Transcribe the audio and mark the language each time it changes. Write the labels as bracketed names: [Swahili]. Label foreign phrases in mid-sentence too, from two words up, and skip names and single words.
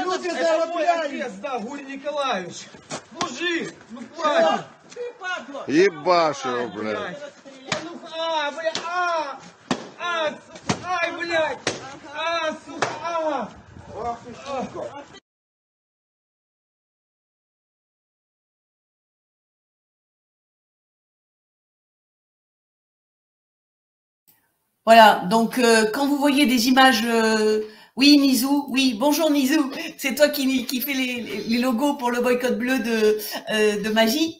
[Russian] Люди заставляешь. это мой отец, да, Гурий Николаевич. Мужик, ну хватит. Ты, падло! Ебашь его, блядь. Ну, бля, ай, блядь. Сука, Ах ты, сука. [French] Voilà, donc quand vous voyez des images... oui, Nizou, oui, bonjour Nizou, c'est toi qui fais les logos pour le boycott bleu de Magie.